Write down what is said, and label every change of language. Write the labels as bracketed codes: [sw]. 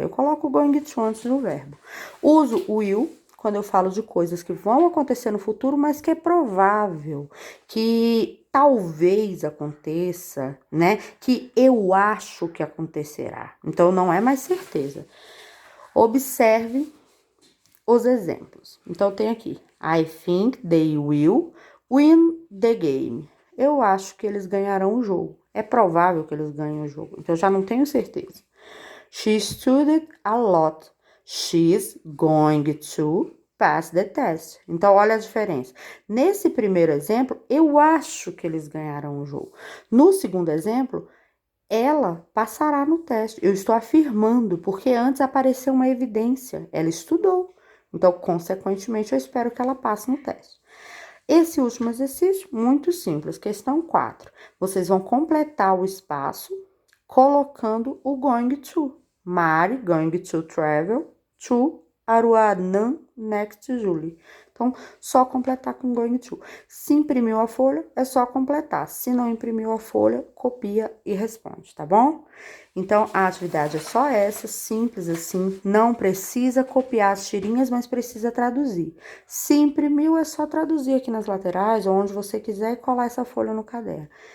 [pt] Eu coloco o going to antes do verbo. Uso o will quando eu falo de coisas que vão acontecer no futuro, mas que é provável, que talvez aconteça, né? Que eu acho que acontecerá. Então, não é mais certeza. Observe os exemplos. Então, tem aqui. [en] I think they will win the game. [pt] Eu acho que eles ganharão o jogo. É provável que eles ganhem o jogo. Então, eu já não tenho certeza. [en] She studied a lot. She's going to pass the test. [pt] Então, olha a diferença. Nesse primeiro exemplo, eu acho que eles ganharão o jogo. No segundo exemplo, ela passará no teste. Eu estou afirmando, porque antes apareceu uma evidência. Ela estudou. Então, consequentemente, eu espero que ela passe no teste. Esse último exercício, muito simples. Questão 4. Vocês vão completar o espaço colocando o going to. [en] Mari going to travel to Aruanã next July. [pt] Então, só completar com going to. Se imprimiu a folha, é só completar. Se não imprimiu a folha, copia e responde, tá bom? Então, a atividade é só essa, simples assim. Não precisa copiar as tirinhas, mas precisa traduzir. Se imprimiu, é só traduzir aqui nas laterais, ou onde você quiser, e colar essa folha no caderno.